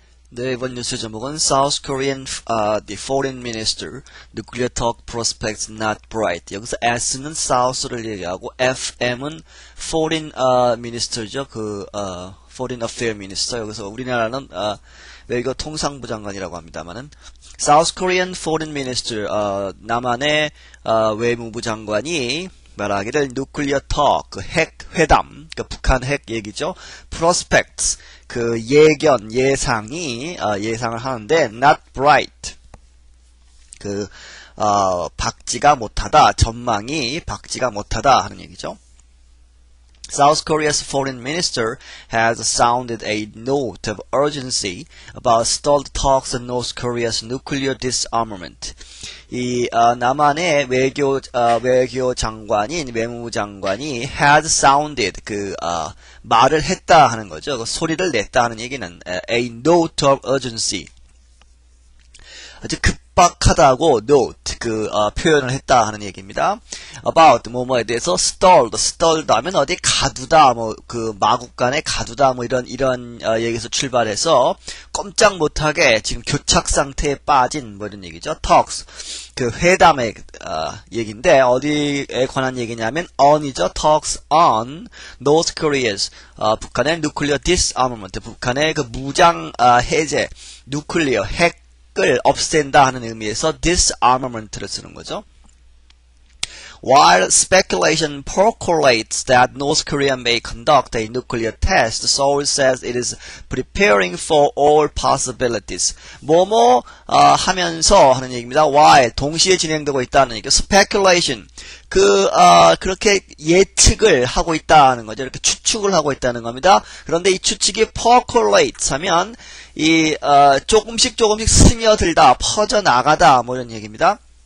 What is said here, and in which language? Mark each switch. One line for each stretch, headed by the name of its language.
Korean: 네, 이번 뉴스 제목은
English: South Korean the Foreign Minister Nuclear Talk Prospects Not Bright.
Korean: 여기서 S는 South를 얘기하고 FM은 Foreign Minister죠.
English: Foreign Affairs Minister.
Korean: 여기서 우리나라는 외교 통상부 장관이라고 합니다만은
English: South Korean Foreign Minister
Korean: 남한의 외무부 장관이 말하기를
English: nuclear talk,
Korean: 그 핵 회담, 그 북한 핵 얘기죠. prospects, 그 예견, 예상이 예상을 하는데
English: not bright,
Korean: 그 밝지가 못하다, 전망이 밝지가 못하다 하는 얘기죠.
English: South Korea's foreign minister has sounded a note of urgency about stalled talks on North Korea's nuclear disarmament.
Korean: 이 남한의 외교 장관인 외무부 장관이
English: has sounded
Korean: 말을 했다 하는 거죠. 소리를 냈다 하는 얘기는
English: a note of urgency.
Korean: 아주 급박하다고 note 표현을 했다 하는 얘기입니다. about 뭐뭐에 대해서 stalled 하면 어디 가두다 마국간에 가두다 이런 얘기에서 출발해서 꼼짝 못하게 지금 교착 상태에 빠진 이런 얘기죠. talks 그 회담의 얘기인데 어디에 관한 얘기냐면 on이죠.
English: talks on North Korea's
Korean: 북한의
English: nuclear disarmament
Korean: 북한의 그 무장 해제 nuclear 핵을 없앤다 하는 의미에서 disarmament를 쓰는 거죠.
English: While speculation percolates that North Korea may conduct a nuclear test, Seoul says it is preparing for all possibilities.
Korean: 하면서 하는 얘기입니다. While 동시에 진행되고 있다는 얘기. Speculation 그렇게 예측을 하고 있다는 거죠. 이렇게 추측을 하고 있다는 겁니다. 그런데 이 추측이 percolate 하면 조금씩 스며들다, 퍼져나가다 이런 얘기입니다.